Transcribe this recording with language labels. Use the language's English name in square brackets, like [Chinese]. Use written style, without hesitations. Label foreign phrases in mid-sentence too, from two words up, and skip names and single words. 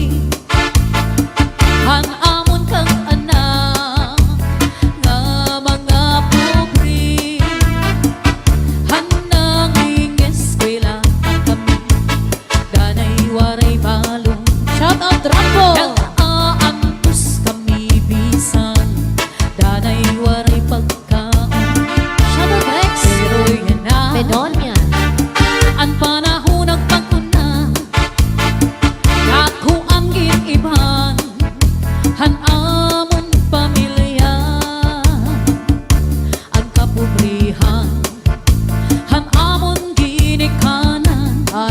[Waray] Han amon kang anak nga mga pobre. Han nangingeskwela kami, danay waray balong. [English] Shout out Rambo. [Waray] Nag-aantos kami bisan, danay waray pagkaon. [English] Shout out Rex. [Waray] Pero yan na Bedonia. ang panahon nagpaguna. Dako ang ginibhan han amon pamilya. Ang kapobrihan han amon ginikanan.